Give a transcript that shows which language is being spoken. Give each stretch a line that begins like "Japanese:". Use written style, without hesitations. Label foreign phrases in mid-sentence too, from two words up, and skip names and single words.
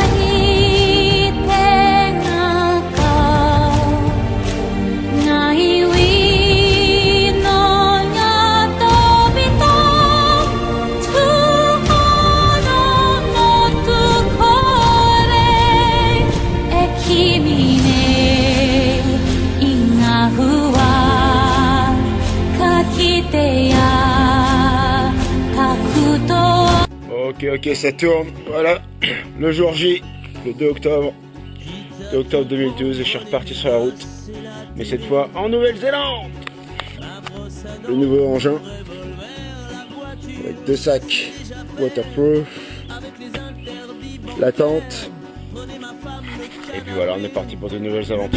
French: に手がかないウィのが飛びとところのとこれえ君ねいがふわかきてやかくと Ok, ça tourne, voilà, le jour J, le 2 octobre 2012, et je suis reparti sur la route, mais cette fois en Nouvelle-Zélande. Le nouveau engin, avec 2 sacs waterproof, la tente, et puis voilà, on est parti pour de nouvelles aventures.